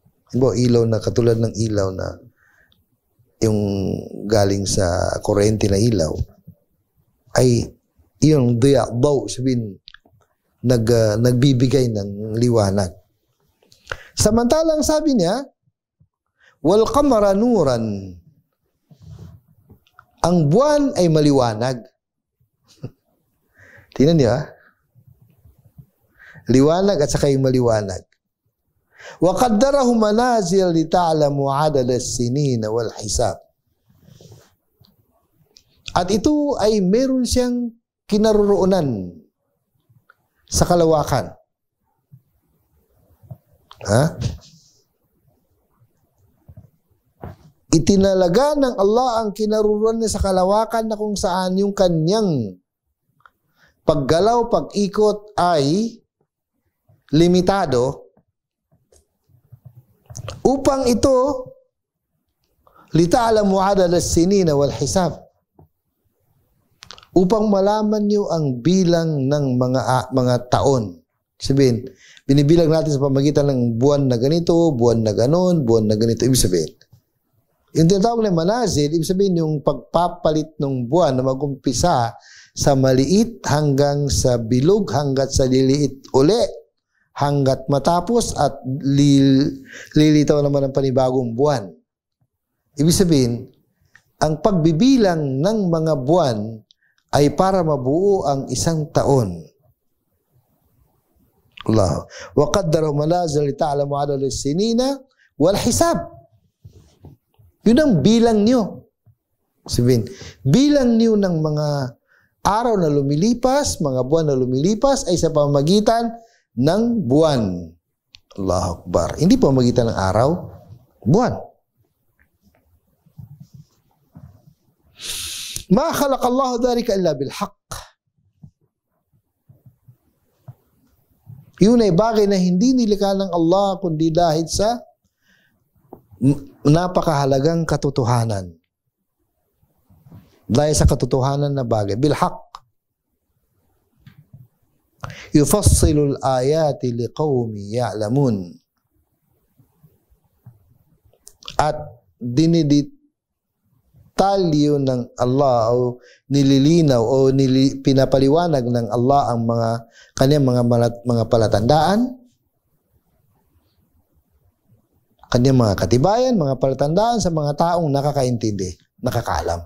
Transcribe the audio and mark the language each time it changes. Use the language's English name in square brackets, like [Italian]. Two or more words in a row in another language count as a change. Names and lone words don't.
[Filipino] Diba, ilaw na katulad ng ilaw na yung galing sa kuryente na ilaw, ay yung daw, sabihin, nagbibigay ng liwanag. Samantalang sabi niya, [Arabic] والقمر نورا, [Filipino] ang buwan ay maliwanag. Tingnan niyo, liwanag at saka yung maliwanag. [Arabic] وقدره منازل لتعلموا عدد السنين والحساب. [Filipino] At ito ay meron siyang kinaroroonan sa kalawakan. Itinalaga ng Allah ang kinaroroonan niya sa kalawakan na kung saan yung kanyang paggalaw, pag-ikot ay limitado upang ito [Arabic] لتعلموا عدد السنين والحساب, [Filipino] upang malaman niyo ang bilang ng mga taon. Sabihin, binibilang natin sa pamagitan ng buwan na ganito, buwan na ganon, buwan na ganito. Ibig sabihin, yung tinatawag na manazil, ibig sabihin yung pagpapalit ng buwan na mag-umpisa sa maliit hanggang sa bilog, hanggat sa liliit uli, hanggat matapos at lilitaw naman ang panibagong buwan. Ibig sabihin, ang pagbibilang ng mga buwan ay para mabuo ang isang taon. Allah. [Arabic] وقدر منازل لتعلموا عدد السنين والحساب. [Filipino] Yun ang bilang niyo. Sabihin, bilang niyo ng mga araw na lumilipas, mga buwan na lumilipas ay sa pamamagitan ng buwan. [Arabic] الله أكبر. [Filipino] Hindi pamamagitan ng araw, buwan. [Arabic] ما خلق الله ذلك إلا بالحق. [Filipino] Yun ay bagay na hindi nilikha ng Allah kundi dahil sa napakahalagang katotohanan. Dahil sa katotohanan na bagay. [Arabic] بالحق. يفصل الآيات لقوم يعلمون. [Filipino] At dinidetalyo ng Allah o nililinaw o pinapaliwanag ng Allah ang kanyang mga palatandaan, kanyang mga katibayan, mga palatandaan sa mga taong nakakaintindi, nakakaalam.